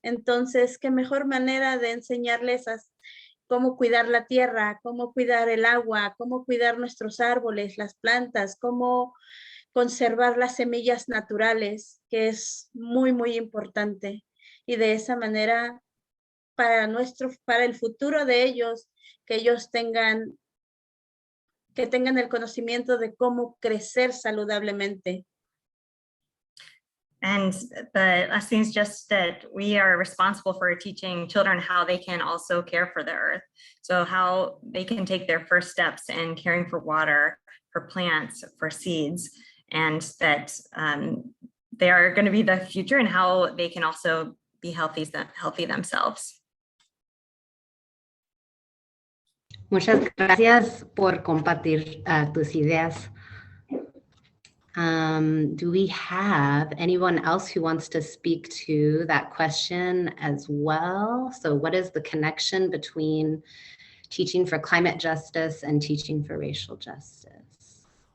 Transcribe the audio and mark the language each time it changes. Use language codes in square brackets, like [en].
[es] Entonces, qué mejor manera de enseñarles cómo cuidar la tierra, cómo cuidar el agua, cómo cuidar nuestros árboles, las plantas, cómo conservar las semillas naturales, que es muy, muy importante. Y de esa manera, para el futuro de ellos, que ellos tengan que tengan el conocimiento de cómo crecer saludablemente. [en] And the lesson is just that we are responsible for teaching children how they can also care for the earth. So how they can take their first steps in caring for water, for plants, for seeds, and that they are going to be the future and how they can also be healthy themselves. [es] Muchas gracias por compartir tus ideas. [en] Do we have anyone else who wants to speak to that question as well? So what is the connection between teaching for climate justice and teaching for racial justice?